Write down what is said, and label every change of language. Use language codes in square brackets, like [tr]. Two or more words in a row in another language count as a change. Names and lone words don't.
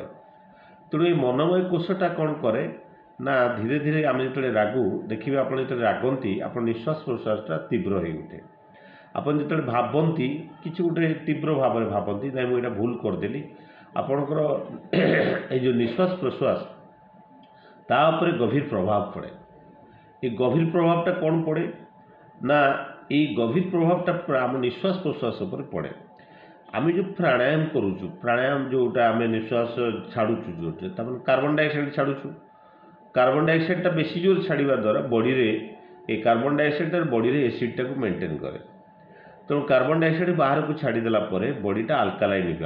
[or] ତେଣୁ ଏଇ ମନୋମୟ କୋଷଟା କ'ଣ କରେ ନା ଧୀରେ ଧୀରେ ଆମେ ଯେତେବେଳେ ରାଗୁ, ଦେଖିବେ ଆପଣ ଯେତେବେଳେ ରାଗନ୍ତି ଆପଣ ନିଶ୍ୱାସ ପ୍ରଶ୍ୱାସଟା ତୀବ୍ର ହେଇ ଉଠେ। ଆପଣ ଯେତେବେଳେ ଭାବନ୍ତି କିଛି ଗୋଟେ ତୀବ୍ର ଭାବରେ ଭାବନ୍ତି, ନାଇଁ ମୁଁ ଏଇଟା ଭୁଲ କରିଦେଲି, ଆପଣଙ୍କର ଏଇ ଯେଉଁ ନିଶ୍ୱାସ ପ୍ରଶ୍ୱାସ ତା ଉପରେ ଗଭୀର ପ୍ରଭାବ ପଡ଼େ। ଏଇ ଗଭୀର ପ୍ରଭାବଟା କୋଣ ପଡ଼େ ନା, ଏଇ ଗଭୀର ପ୍ରଭାବଟା ଆମ ନିଶ୍ୱାସ ପ୍ରଶ୍ୱାସ ଉପରେ ପଡ଼େ। ଆମେ ଯେଉଁ ପ୍ରାଣାୟାମ କରୁଛୁ, ପ୍ରାଣାୟାମ ଯେଉଁଟା ଆମେ ନିଶ୍ୱାସ ଛାଡ଼ୁଛୁ, ଯେଉଁଟା ତାମାନେ [en] carbon dioxide [or] ଛାଡ଼ୁଛୁ, [en] carbon dioxide [or] ବେଶୀ ଜୋର ଛାଡ଼ିବା ଦ୍ୱାରା ବଡ଼ିରେ ଏ [en] carbon dioxide [or] ବଡ଼ିରେ ଏସିଡ଼ଟାକୁ ମେଣ୍ଟେନ୍ କରେ। ତେଣୁ [en] carbon dioxide [or] ବାହାରକୁ ଛାଡ଼ିଦେଲା ପରେ ବଡ଼ିଟା ଆଲକାଲାଇନ୍ ହେଇଯିବ।